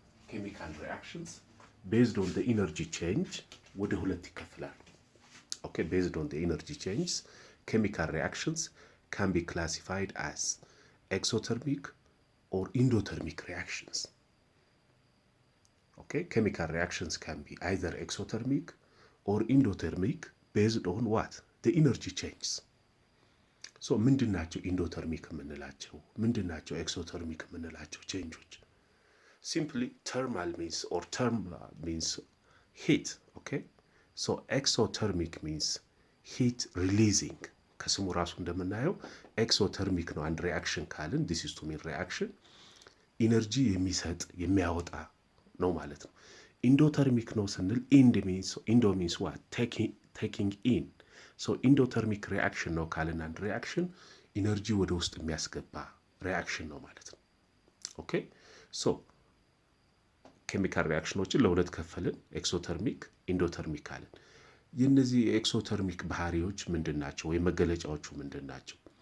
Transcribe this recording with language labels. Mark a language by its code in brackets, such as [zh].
[en] ኬሚካል ሪአክሽንስ based on the energy change [am] ወደ ሁለት ይከፈላሉ። [en] based on the energy changes chemical reactions can be classified as exothermic or endothermic reactions. Chemical reactions can be either exothermic or endothermic based on what? The energy changes. [am] So ምንድናቸው ኢንዶተርሚክ የምንላቸው? ምንድናቸው ኤክሶተርሚክ የምንላቸው ቼንጆች? [en] Simply thermal means or term means heat. So exothermic means heat releasing. [am] ከስሙ ራሱ እንደምናየው ኤክሶተርሚክ ነው። አንድ ሪአክሽን ካልን [en] this is to mean reaction [am] ኢነርጂ የሚሰጥ የሚያወጣ ነው ማለት ነው። ኢንዶተርሚክ ነው ስንል ኢንዶ [en] means what? taking in. [am] so ኢንዶተርሚክ ሪአክሽን ነው ካልን አንድ ሪአክሽን ኢነርጂ ወደ ውስጥ የሚያስገባ ሪአክሽን ነው ማለት ነው። ሶ ኬሚካል ሪአክሽኖችን ለሁለት ከፈልን፣ ኤክሶተርሚክ ኢንዶተርሚክ አለን። የነዚህ የኤክሶተርሚክ ባህሪዎች ምንድናቸው ወይም መገለጫዎቹ ምንድናቸው?